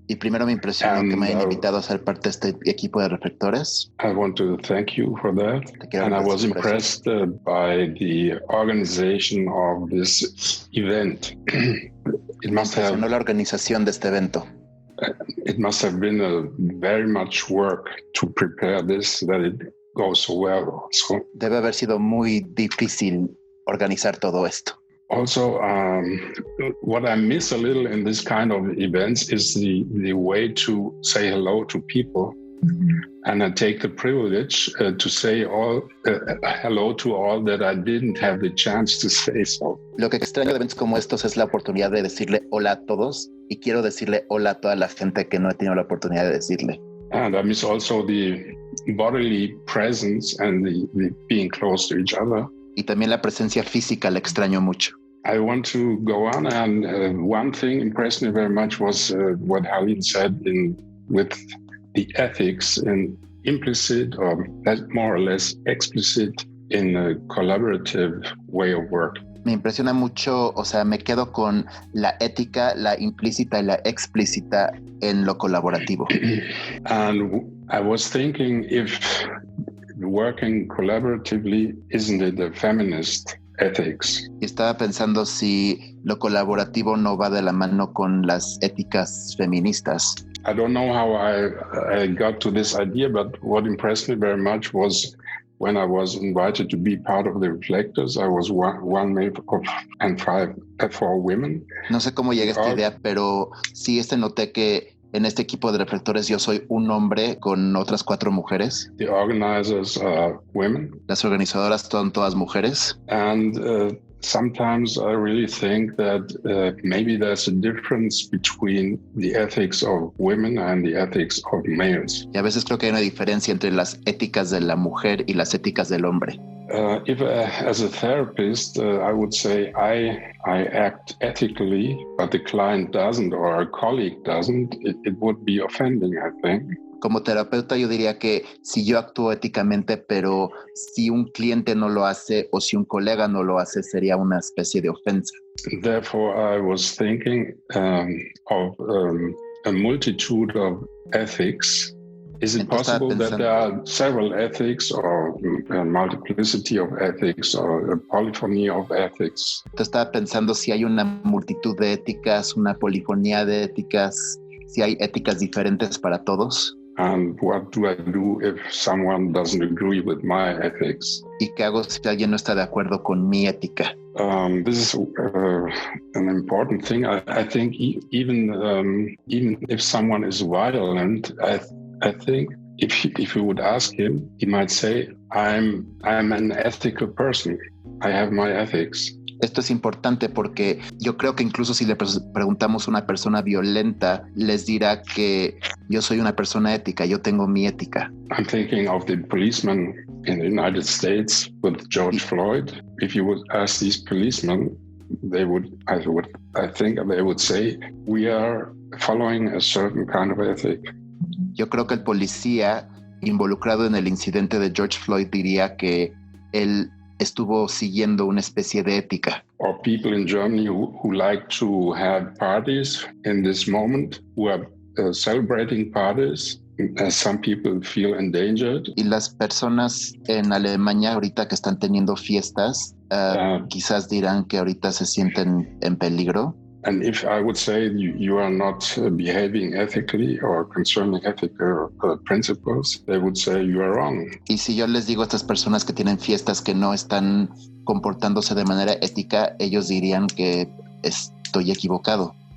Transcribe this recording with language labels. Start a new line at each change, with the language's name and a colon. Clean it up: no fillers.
Spanish: Y primero me impresionó que me hayan invitado a ser parte de este equipo de reflectores.
English: I want to thank you for that. And I was impressed by the organization of this event. It must have
Spanish: la organización de este evento.
English: It must have been very much work to prepare this, that it goes so well. So,
Spanish: debe haber sido muy difícil organizar todo esto.
English: Also, what I miss a little in this kind of events is the way to say hello to people. And I take the privilege to say hello to all that I didn't have the chance to say so.
Spanish: Lo que extraño de eventos como estos es la oportunidad de decirle hola a todos, y quiero decirle hola a toda la gente que no he tenido la oportunidad de decirle.
English: And I miss also the bodily presence and the being close to each other.
Spanish: Y también la presencia física la extraño mucho.
English: I want to go on, and one thing impressed me very much was what Harleen said with the ethics and implicit or more or less explicit in a collaborative way of work.
Spanish: Me impresiona mucho, o sea, me quedo con la ética, la implícita y la explícita en lo colaborativo.
English: And I was thinking, if working collaboratively, isn't it a feminist ethics?
Spanish: Y estaba pensando si lo colaborativo no va de la mano con las éticas feministas.
English: I don't know how I got to this idea, but what impressed me very much was when I was invited to be part of the Reflectors. I was one male and four women.
Spanish: No sé cómo llegué a esta idea, pero sí noté que en este equipo de reflectores yo soy un hombre con otras 4 mujeres.
English: The organizers are women.
Spanish: Las organizadoras son todas mujeres.
English: And sometimes I really think that maybe there's a difference between the ethics of women and the ethics of males.
Spanish: Y a veces creo que hay una diferencia entre las éticas de la mujer y las éticas del hombre.
English: If as a therapist, I would say I act ethically, but the client doesn't or a colleague doesn't, it would be offending, I think.
Spanish: Como terapeuta yo diría que si yo actúo éticamente, pero si un cliente no lo hace o si un colega no lo hace, sería una especie de ofensa.
English: Therefore, I was thinking of a multitude of ethics. Is it possible that there are several ethics or a multiplicity of ethics or a polyphony of ethics?
Spanish: Estaba pensando si hay una multitud de éticas, una polifonía de éticas, si hay éticas diferentes para todos.
English: And what do I do if someone doesn't agree with my ethics?
Spanish: ¿Y qué hago si alguien no está de acuerdo con mi ética?
English: This is an important thing. I think even if someone is violent, I think if you would ask him, he might say, I'm an ethical person. I have my ethics.
Spanish: Esto es importante porque yo creo que incluso si le preguntamos a una persona violenta, les dirá que yo soy una persona ética, yo tengo mi ética.
English: I'm thinking of the policemen in the United States with George Floyd. If you would ask these policemen, I think they would say, we are following a certain kind of ethic.
Spanish: Yo creo que el policía involucrado en el incidente de George Floyd diría que él estuvo siguiendo una especie de ética.
English: Or people in Germany who like to have parties in this moment, who are celebrating parties some people feel endangered.
Spanish: Y las personas en Alemania ahorita que están teniendo fiestas, quizás dirán que ahorita se sienten en peligro.
English: And if I would say you are not behaving ethically or concerning ethical principles, they would say you are wrong.
Spanish: Y si yo les digo a estas personas que tienen fiestas que no están comportándose de manera ética, ellos dirían que estoy equivocado.